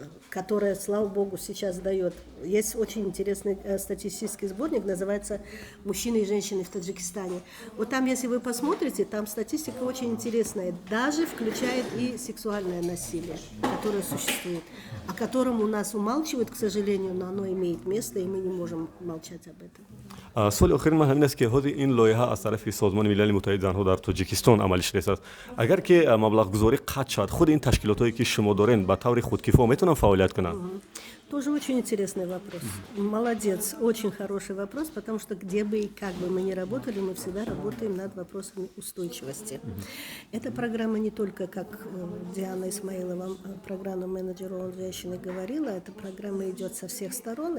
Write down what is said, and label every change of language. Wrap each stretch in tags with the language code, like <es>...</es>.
<ru>которая, слава богу, сейчас дает. Есть очень интересный статистический сборник, называется «Мужчины и женщины в Таджикистане». Вот там, если вы посмотрите, там статистика очень интересная, даже включает и сексуальное насилие, которое существует, о котором у нас умалчивают, к сожалению, но оно имеет место, и мы не можем молчать об этом.</ru> <fa>سوال آخر من همین است که خود این لایحه از طرف سازمان ملل متحد زنها در تاجیکستان عملی شده است. اگر که مبلغ گذاری قطع شد، خود این تشکیلاتایی که شما دارین به طور خودکفا میتونن فعالیت کنن؟</fa> <ru>Тоже очень интересный вопрос. Молодец, очень хороший вопрос, потому что где бы и как бы мы ни работали, мы всегда работаем над вопросами устойчивости. Эта программа не только, как Диана Исмаилова, программа-менеджер ООН «Женщины» говорила, эта программа идет со всех сторон.</ru>